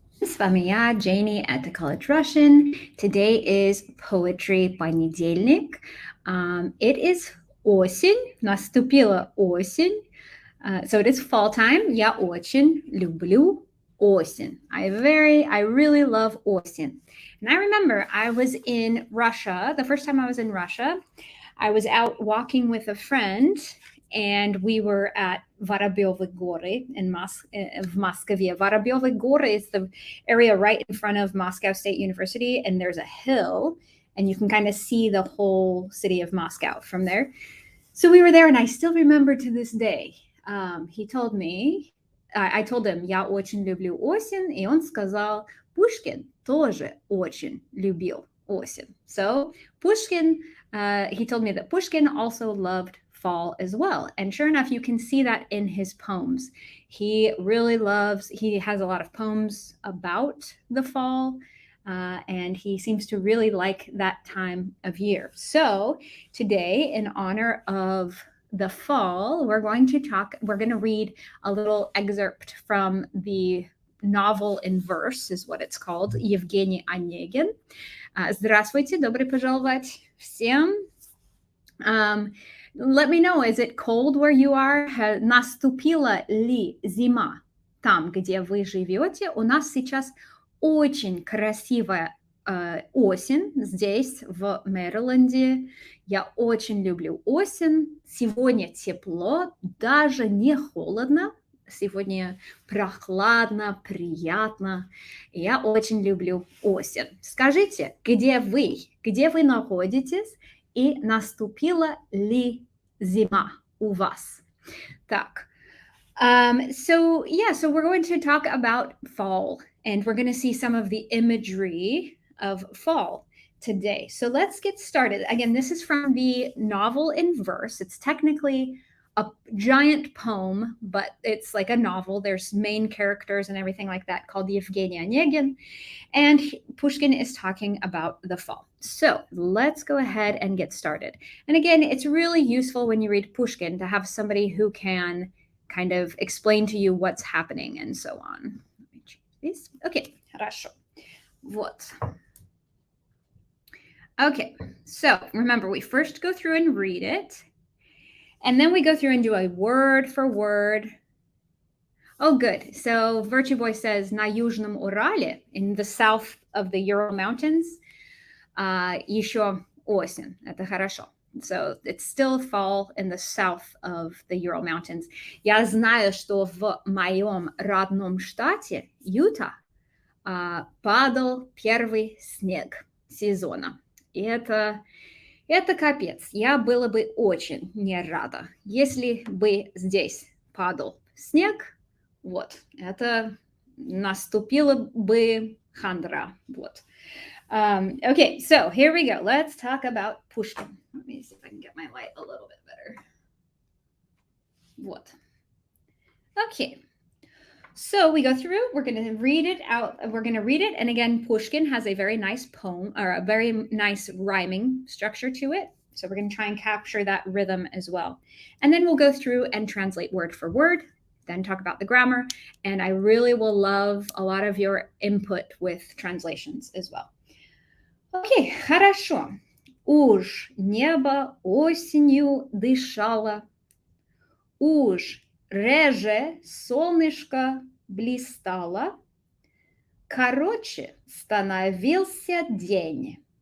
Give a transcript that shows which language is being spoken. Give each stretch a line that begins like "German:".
Russian: С вами я,
English: Janie at the College Russian. Today is Poetry Понедельник. It is
Russian: осень, наступила осень.
English: So it is fall time.
Russian: Я очень люблю осень.
English: I really love осень. And I remember I was in Russia, the first time I was in Russia, I was out walking with a friend and we were at Воробьевы горы in
Russian: в Москве.
English: Воробьевы горы is the area right in front of Moscow State University, and there's a hill, and you can kind of see the whole city of Moscow from there. So we were there, and I still remember to this day. He told me, I told him,
Russian: я очень люблю осень, и он сказал, Pushkin тоже очень любил осень.
English: So Pushkin, he told me that Pushkin also loved fall as well. And sure enough, you can see that in his poems. He has a lot of poems about the fall. And he seems to really like that time of year. So today, in honor of the fall, we're going to read a little excerpt from the novel in verse, is what it's called, Евгений Онегин.
Russian: Здравствуйте, добро пожаловать всем. Let me know, is it cold where you are? Наступила ли зима там, где вы живете? У нас сейчас очень красивая осень здесь, в Мэриленде. Я очень люблю осень. Сегодня тепло, даже не холодно. Сегодня прохладно, приятно. Я очень люблю осень. Скажите, где вы находитесь? И наступила ли зима у вас? Так.
English: So we're going to talk about fall, and we're going to see some of the imagery of fall today. So let's get started. Again, this is from the novel in verse. It's technically a giant poem, but it's like a novel. There's main characters and everything like that, called Evgeny Onegin. And Pushkin is talking about the fall. So let's go ahead and get started. And again, it's really useful when you read Pushkin to have somebody who can kind of explain to you what's happening and so on. Let me change these. Okay,
Russian: хорошо. Вот.
English: Okay, so remember, we first go through and read it, and then we go through and do a word for word. Oh, good. So Virtue Boy says,
Russian: на Южном Урале,
English: in the south of the Ural Mountains,
Russian: еще осень. Это хорошо.
English: So it's still fall in the south of the Ural Mountains.
Russian: Я знаю, что в моем родном штате, Юта, падал первый снег сезона. И это капец. Я была бы очень не рада, если бы здесь падал снег. Вот. Это наступила бы хандра. Вот.
English: Okay, so here we go. Let's talk about Pushkin. Let me see if I can get my light a little bit better. What? Okay. So we go through, we're going to read it out. We're going to read it. And again, Pushkin has a very nice poem, or a very nice rhyming structure to it. So we're going to try and capture that rhythm as well. And then we'll go through and translate word for word, then talk about the grammar. And I really will love a lot of your input with translations as well.
Russian: Окей, хорошо. Уж небо осенью дышало, уж реже солнышко блистало, короче становился день.